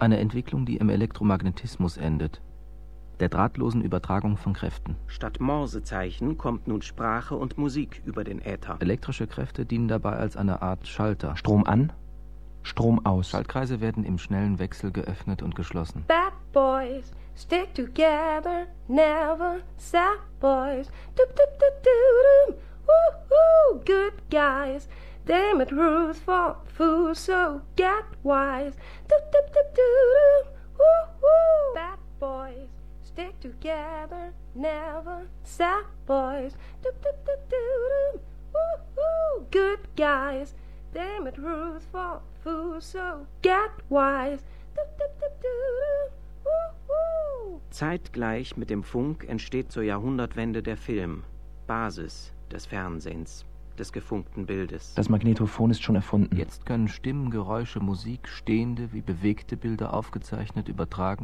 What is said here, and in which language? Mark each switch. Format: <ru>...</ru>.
<de>Eine Entwicklung, die im Elektromagnetismus endet. Der drahtlosen Übertragung von Kräften. Statt Morsezeichen kommt nun Sprache und Musik über den Äther. Elektrische Kräfte dienen dabei als eine Art Schalter. Strom an, Strom aus. Schaltkreise werden im schnellen Wechsel geöffnet und geschlossen.</de> <en>Bad boys, stick together, never sad boys. Du-du-du-du-dum, woo-hoo, good guys. They made rules for fools, so get wise. Du-du-du-du-dum, woo-hoo, bad boys. Stick together, never sad boys. Doop-doop-doop-doop-doop, woo-hoo, good guys. They made rules for fools, so get wise. Doop-doop-doop-doop-doop, woo-hoo.</en> <de>Zeitgleich mit dem Funk entsteht zur Jahrhundertwende der Film, Basis des Fernsehens, des gefunkten Bildes. Das Magnetophon ist schon erfunden. Jetzt können Stimmen, Geräusche, Musik, stehende wie bewegte Bilder aufgezeichnet, übertragen</de>